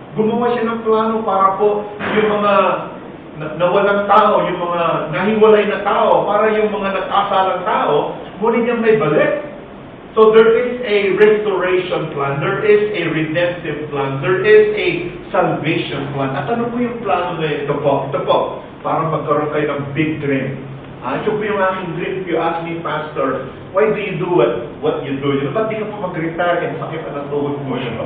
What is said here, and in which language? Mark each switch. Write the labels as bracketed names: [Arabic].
[Filipino] Gumawa siya ng plano para po yung mga nawalang tao, yung mga nahiwalay na tao, para yung mga nagkasalang tao, muli niyang may balik. [English] So there is a restoration plan, there is a redemptive plan, there is a salvation plan. [Filipino] At ano po yung plano na ito po? Ito po, para magkaroon kayo ng big dream. Ito po yung aking dream. [English] If you ask me, Pastor, why do you do what you do? [Filipino] Ba't di ka pa mag-retire and sakit na ng tuhod mo?